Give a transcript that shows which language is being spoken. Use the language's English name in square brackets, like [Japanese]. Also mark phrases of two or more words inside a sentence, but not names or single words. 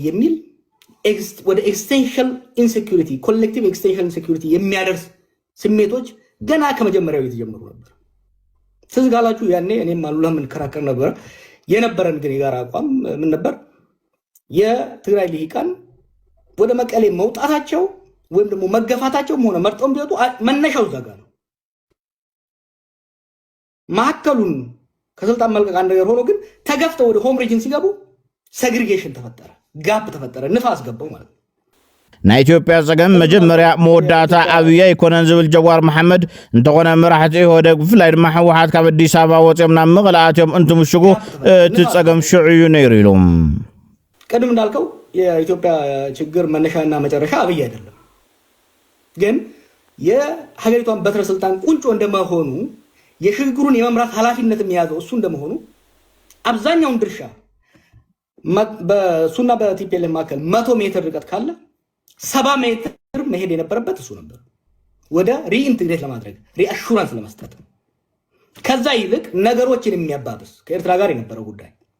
[Amharic] የሚል ወደ [English] extension insecurity collective extension insecurity [Amharic] የሚያደርስ ስሜቶች ገና ከመጀመሪያው የተጀመሩ ነበር ትዝጋላችሁ ያኔ እኔም አሉላ ምን ከራከር ነበር የነበረን ግን የጋራ አቋም ምን ነበር የትግራይ ልሂቃን ወደ መቀሌ መውጣታቸው ወይም ደግሞ መገፋታቸውም ሆነ መርጠውም ቢወጡ መነሻው ዘጋ ነው ማከሉን ከስልጣን መልቀቅ አንድ ነገር ሆኖ ግን ተገፍተው ወደ [English] home region [Amharic] ሲገቡ ሴግሪጌሽን ተፈጠረ ጋፕ ተፈጠረ ንፋስ ገባው ማለት [Tigrinya] ናይ ኢትዮጵያ ፀገም መጀመርያ መወዳእታ ኣብያ ይኮነን ዝብል ጀዋር መሐመድ እንተኾነ መራሕቲ ኢህወደግ ብፍላይ ድማ ሕወሓት ካብ አዲስ አበባ ወፂኦም ናብ መቐለ ኣትዮም እንትምሽጉ እቲ ፀገም ሽዑዩ ነይሩ ኢሎም [Amharic] ቀደም እንዳልከው የኢትዮጵያ ችግር መነሻና መጨረሻ አብይ አይደለም ግን የሀገሪቷን በትረ ስልጣን ቁንጮ እንደመሆኑ የሽግግሩን የመምራት ኃላፊነት የሚያዘው እሱ እንደመሆኑ አብዛኛውን ድርሻ በሱና በቲፒኤልኤፍ መካከል 100 ሜትር ርቀት ካለ 70 ሜትር መሄድ የነበረበት እሱ ነበር ወደ ሪኢንቴግሬት ለማድረግ ሪአሹራንስ ለመስጠት ከዛ ይልቅ ነገሮችን የሚያባብስ ከኤርትራ ጋር የነበረው ጉዳይ